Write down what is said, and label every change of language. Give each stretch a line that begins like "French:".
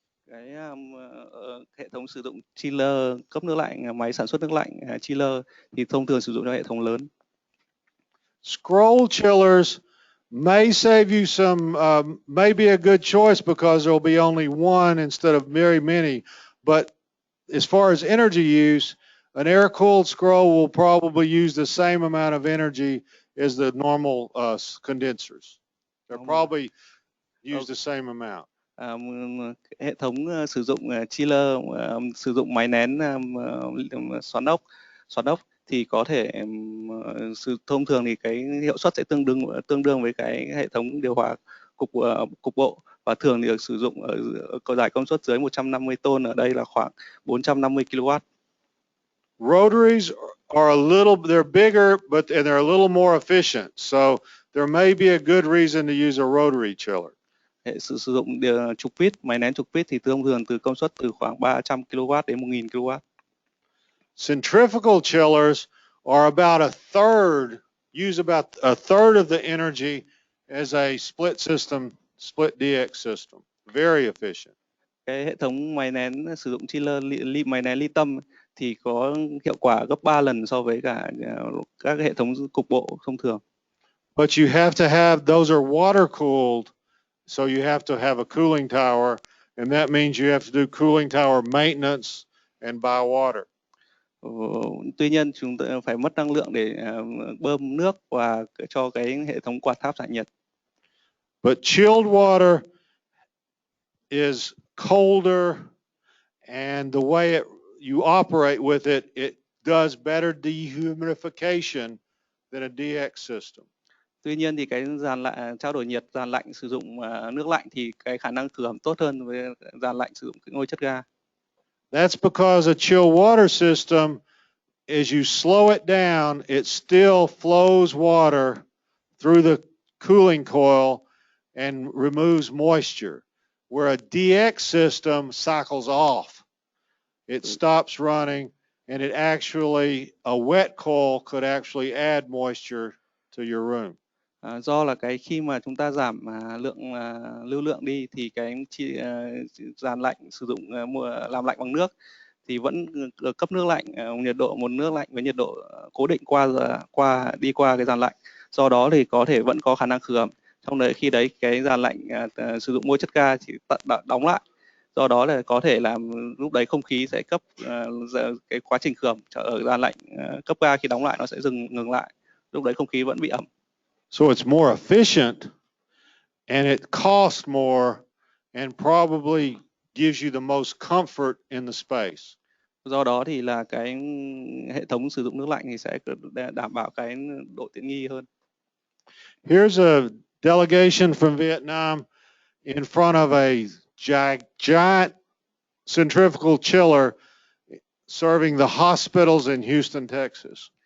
Vietnamese: Cái hệ thống sử dụng chiller cấp nước lạnh, máy sản xuất nước lạnh chiller thì thông thường sử dụng cho hệ thống lớn.
English: Scroll chillers may save you some, may be a good choice because there will be only one instead of very many. But as far as energy use, an air-cooled scroll will probably use the same amount of energy as the normal condensers. They'll probably use the same amount.
Vietnamese: Hệ thống sử dụng chiller, sử dụng máy nén xoắn ốc thì có thể thông thường thì cái hiệu suất sẽ tương đương với cái hệ thống điều hòa cục bộ, và thường thì được sử dụng ở giải công suất dưới 150 tôn, ở đây là khoảng 450 kW.
English: Rotaries are they're bigger, and they're a little more efficient. So there may be a good reason to use a rotary chiller.
Vietnamese: Hệ sử dụng trục vít, máy nén trục vít thì thông thường từ công suất từ khoảng 300 kW đến 1000 kW.
English: Centrifugal chillers are about use about a third of the energy as a split DX system. Very efficient.
Vietnamese: Cái hệ thống máy nén sử dụng chiller máy nén ly tâm thì có hiệu quả gấp 3 lần so với cả các hệ thống cục bộ thông thường.
English: But you have to those are water cooled, so you have to have a cooling tower, and that means you have to do cooling tower maintenance and buy water.
Vietnamese: Tuy nhiên chúng ta phải mất năng lượng để bơm nước và cho cái hệ thống quạt tháp giải nhiệt.
English: But chilled water is colder, and the way you operate with it does better dehumidification than a DX system.
Vietnamese: Tuy nhiên thì cái trao đổi nhiệt dàn lạnh sử dụng nước lạnh thì cái khả năng khử ẩm tốt hơn với dàn lạnh sử dụng ngôi chất ga.
English: That's because a chill water system, as you slow it down, it still flows water through the cooling coil and removes moisture. Where a DX system cycles off. It stops running, and a wet coil could actually add moisture to your room.
Vietnamese: Do là khi mà chúng ta giảm lưu lượng đi thì cái dàn lạnh sử dụng làm lạnh bằng nước thì vẫn cấp nước lạnh, một nước lạnh với nhiệt độ cố định đi qua cái dàn lạnh. Do đó thì vẫn có khả năng khử ẩm. Trong đấy khi đấy cái dàn lạnh sử dụng môi chất ga chỉ đóng lại. Do đó là có thể làm lúc đấy không khí sẽ cấp cái quá trình khử ẩm ở dàn lạnh cấp ga khi đóng lại nó sẽ ngừng lại. Lúc đấy không khí vẫn bị ẩm.
English: So it's more efficient, and it costs more, and probably gives you the most comfort in the space.
Vietnamese: Do đó thì là cái hệ thống sử dụng nước lạnh thì sẽ đảm bảo cái độ tiện nghi hơn.
English: Here's a delegation from Vietnam in front of a giant centrifugal chiller serving the hospitals in Houston, Texas.